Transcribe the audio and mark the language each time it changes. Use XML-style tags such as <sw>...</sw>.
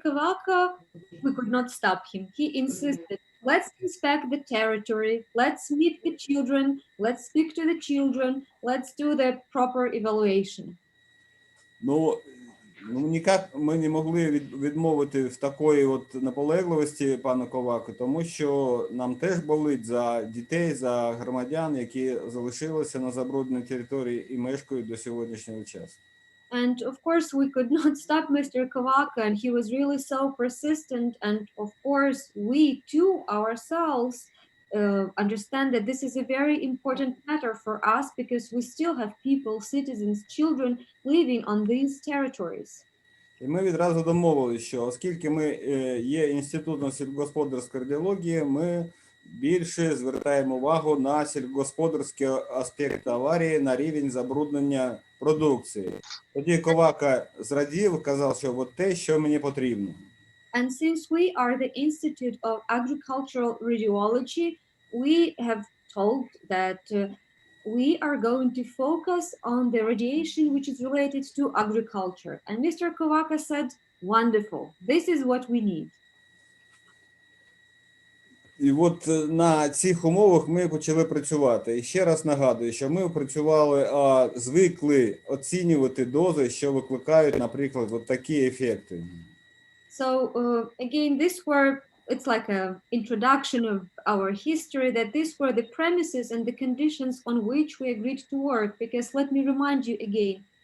<en>Kavaka, we could not stop him. He insisted, let's inspect the territory, let's meet the children, let's speak to the children, let's do the proper evaluation.</en> <uk>Ніяк ми не могли відмовити в такої наполегливості пана Коваку, тому що нам теж болить за дітей, за громадян, які залишилися на забрудненій території і мешкають до сьогоднішнього часу.</uk> <en>And of course, we could not stop Mr. Kavaka, and he was really so persistent. And of course, we too ourselves understand that this is a very important matter for us because we still have people, citizens, children living on these territories.</en> <uk>І ми відразу домовилися, що оскільки ми є інститутом сільськогосподарської радіології, ми більше звертаємо увагу на сільськогосподарські аспекти аварії, на рівень забруднення продукції. Тоді Ковака зрадів, казав, що те, що мені потрібно.</uk> <en>And since we are the Institute of Agricultural Radiology, we have told that we are going to focus on the radiation which is related to agriculture. And Mr. Kovaka said, wonderful, this is what we need.</en> <uk>І на цих умовах ми почали працювати. І ще раз нагадую, що ми працювали, звикли оцінювати дози, що викликають, наприклад, такі ефекти.</uk> <en>So again, it's like an introduction of our history, that these were the premises and the conditions on which we agreed to work. Because let me remind you again.</en>